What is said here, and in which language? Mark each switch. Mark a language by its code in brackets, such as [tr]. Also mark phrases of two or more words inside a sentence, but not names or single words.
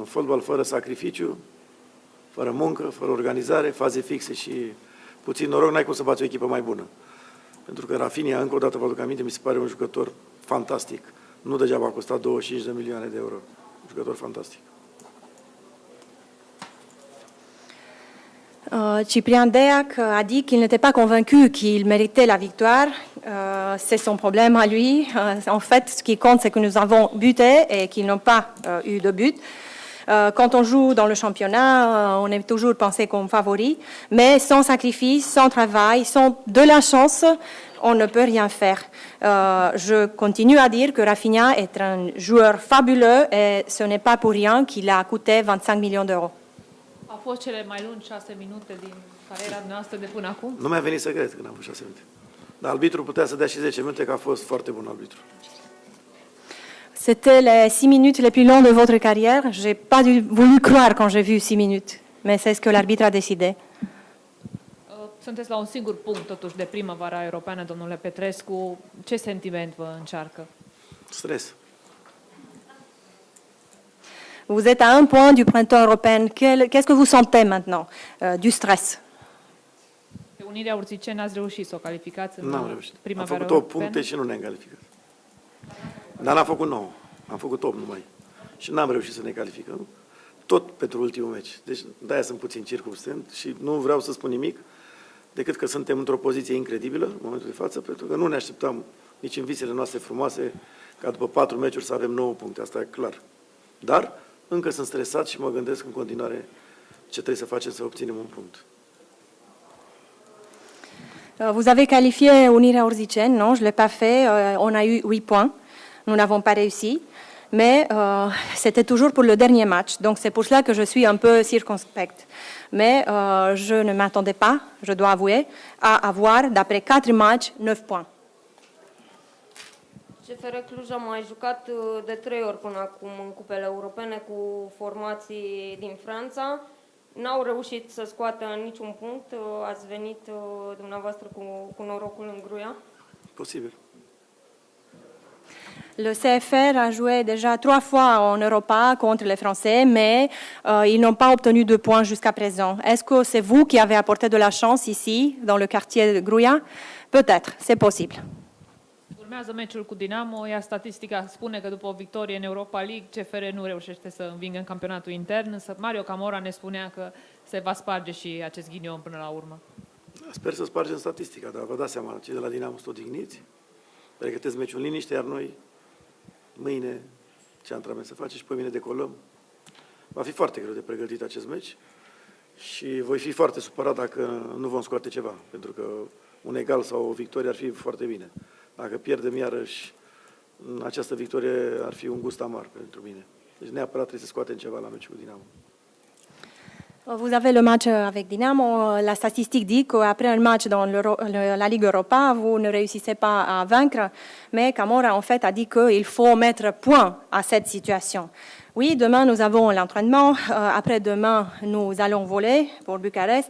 [ro] Dar în fotbal fără sacrificiu Fără muncă, fără organizare, faze fixe și puțin noroc, n-ai cum să bați o echipă mai bună. Pentru că Rafinha, încă o dată vă aduc aminte, mi se pare un jucător fantastic. Nu degeaba a costat 25 de milioane de euro. Un jucător fantastic. [fr] Cyprien Deac a dit qu'il n'était pas convaincu qu'il méritait la victoire. C'est son problème à lui. En fait, ce qui compte, c'est que nous avons buté et qu'ils n'ont pas eu de but. Quand on joue dans le championnat, on est toujours pensé comme favori, mais sans sacrifice, sans travail, sans de la chance, on ne peut rien faire. Je continue à dire que Rafinha est un joueur fabuleux et ce n'est pas pour rien qu'il a coûté 25 millions d'euros. [ro] Au fost cele mai lungi 6 minute din cariera noastră de până acum? Nu mi-a venit să cred că n-am fost 6 minute. Dar arbitrul putea să dea și 10 minute, că a fost foarte bun arbitru. [fr] C'était les 6 minutes les plus longues de votre carrière. Je n'ai pas voulu croire quand j'ai vu 6 minutes, mais c'est ce que l'arbitre a décidé. [ro] Sunteți la un singur punct, totuși, de primăvara europeană, domnule Petrescu. Ce sentiment vă încearcă? Stres. [fr] Vous êtes à un point du printemps européen. Qu'est-ce que vous sentez maintenant? Du stress. [ro] Pe Unirea Urziceni ați reușit să o calificați în N-am reușit. Am primăvara făcut 8 europeană? puncte și nu ne-am calificat. Dar n-am făcut 9. Am făcut 8 numai. Și n-am reușit să ne calificăm. Tot pentru ultimul meci. Deci de-aia sunt puțin circumstent și nu vreau să spun nimic decât că suntem într-o poziție incredibilă în momentul de față, pentru că nu ne așteptam nici în visele noastre frumoase ca după 4 meciuri să avem 9 puncte. Asta e clar. Dar încă sunt stresat și mă gândesc în continuare ce trebuie să facem să obținem un punct. [fr] Vous avez qualifié Unirea Urziceni, non, je ne l'ai pas fait. On a eu 8 points. Nous n'avons pas réussi. Mais c'était toujours pour le dernier match. Donc c'est pour cela que je suis un peu circonspecte. Mais je ne m'attendais pas, je dois avouer, à avoir, d'après 4 matchs, 9 points. [ro] CFR Cluj a mai jucat de 3 ori până acum în cupele europene cu formații din Franța. N-au reușit să scoată niciun punct. Ați venit dumneavoastră cu norocul în gruia? Posibil. [fr] Le CFR a joué déjà 3 fois en Europa contre les Français, mais ils n'ont pas obtenu de points jusqu'à présent. Est-ce que c'est vous qui avez apporté de la chance ici, dans le quartier de Gruia? Peut-être, c'est possible. [ro] Urmează meciul cu Dinamo, iar statistica spune că după o victorie în Europa League, CFR nu reușește să învingă în campionatul intern, însă Mario Camora ne spunea că se va sparge și acest ghinion până la urmă. Sper să spargem statistica, dar vă dați seama, cei de la Dinamo sunt odihniți, pregătesc meciul în liniște, iar noi mâine ce antrenament să facem și pe mine decolăm. Va fi foarte greu de pregătit acest meci și voi fi foarte supărat dacă nu vom scoate ceva, pentru că un egal sau o victorie ar fi foarte bine. Dacă pierdem iarăși, această victorie ar fi un gust amar pentru mine. Deci neapărat trebuie să scoatem ceva la meciul cu Dinamo. [fr] Vous avez le match avec Dinamo. La statistique dit qu'après un match dans la Ligue Europa, vous ne réussissez pas à vaincre. Mais Camora, en fait, a dit qu'il faut mettre point à cette situation. Oui, demain, nous avons l'entraînement. Après-demain, nous allons voler pour Bucarest.